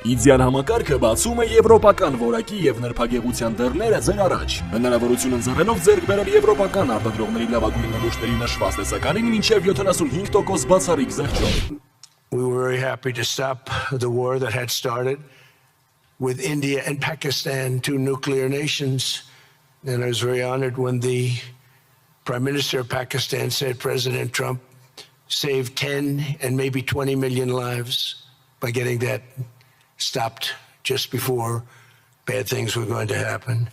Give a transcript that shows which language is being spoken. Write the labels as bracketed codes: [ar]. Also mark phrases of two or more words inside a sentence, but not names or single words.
[hy] Իդեալ համակարգը բացում է եվրոպական որակի եւ նրբագեղության դռները ձեր առաջ։ Հնարավորություն ընձեռելով ձեռք բերել եվրոպական արտադրողների լավագույն նմուշների նշված տեսականին մինչեւ 75% բացառիկ զեղչով։ [en] We were very happy to stop the war that had started with India and Pakistan, two nuclear nations. And I was very honored when the Prime Minister of Pakistan said President Trump saved 10 and maybe 20 million lives by getting that stopped just before bad things were going to happen.